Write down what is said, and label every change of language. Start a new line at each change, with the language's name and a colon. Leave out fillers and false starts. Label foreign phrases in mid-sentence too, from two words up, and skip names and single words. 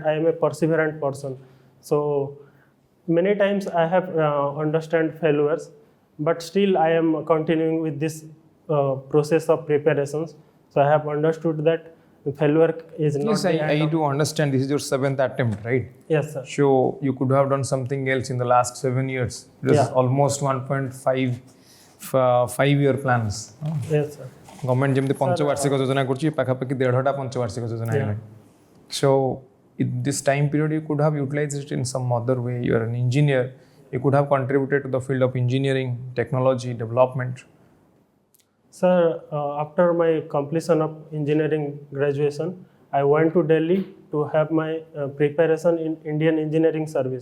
English: I am a perseverant person. So many times I have understand failures, but still I am continuing with this process of preparations. So I have understood that failure is not. Yes, I do understand. This is your 7th attempt, right? Yes, sir. So you could have done something else in the last 7 years. This is almost 1.5 year plans. Yes, sir.
Odia: Government ଯେମିତି ପଞ୍ଚବାର୍ଷିକ ଯୋଜନା କରୁଛି ପାଖାପାଖି 1.5ଟା ପଞ୍ଚବାର୍ଷିକ ଯୋଜନା ହେଲାଣି.
English: So in this time period you could have utilized it in some other way. You are an engineer. You could have contributed to the field of engineering, technology, development. Sir, after my completion of engineering graduation, I went to Delhi to have my preparation in Indian Engineering Service.